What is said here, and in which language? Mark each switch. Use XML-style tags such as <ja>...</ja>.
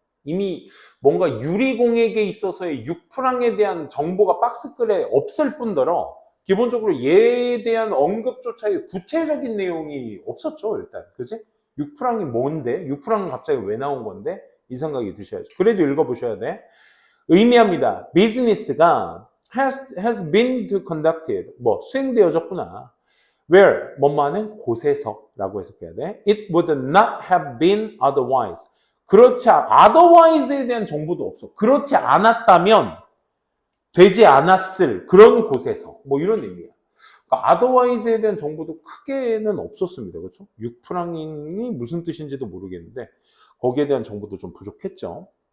<ko>이미 뭔가 유리공예에 있어서의 6프랑에 대한 정보가 박스글에 없을 뿐더러 기본적으로 얘에 대한 언급조차의 구체적인 내용이 없었죠. 일단 그치? 6프랑이 뭔데? 6프랑은 갑자기 왜 나온 건데? 이 생각이 드셔야죠. 그래도 읽어보셔야 돼. 의미합니다. 비즈니스가</ko> <en>has been conducted.</en> <ko>수행되어졌구나. where, 뭐뭐하는 곳에서라고 해석해야 돼.</ko> <en>It would not have been otherwise.</en> <ko>otherwise에 대한 정보도 없어. 그렇지 않았다면 되지 않았을 그런 곳에서 이런 의미야. 그러니까 otherwise에 대한 정보도 크게는 없었습니다. 그렇죠? 6프랑이 무슨 뜻인지도 모르겠는데 거기에 대한 정보도 좀 부족했죠.</ko>